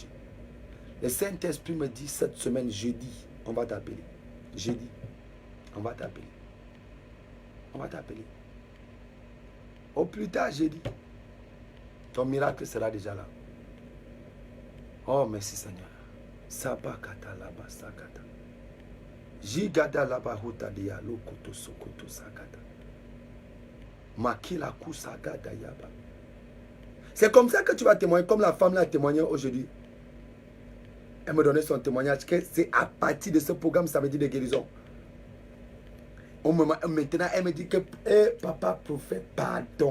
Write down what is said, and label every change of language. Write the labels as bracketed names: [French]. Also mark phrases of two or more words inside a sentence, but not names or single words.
[French] Le Saint-Esprit me dit cette semaine, jeudi, on va t'appeler. Jeudi, on va t'appeler. On va t'appeler. Au plus tard, jeudi, ton miracle sera déjà là. Oh, merci Seigneur. Sabakata laba sakata. Jigada laba huta dia lokoto sokoto sakata. Makila kusagada yaba. C'est comme ça que tu vas témoigner, comme la femme l'a témoigné aujourd'hui. Elle me donnait son témoignage, que c'est à partir de ce programme samedi de guérison. Maintenant, elle me dit que, papa prophète, pardon.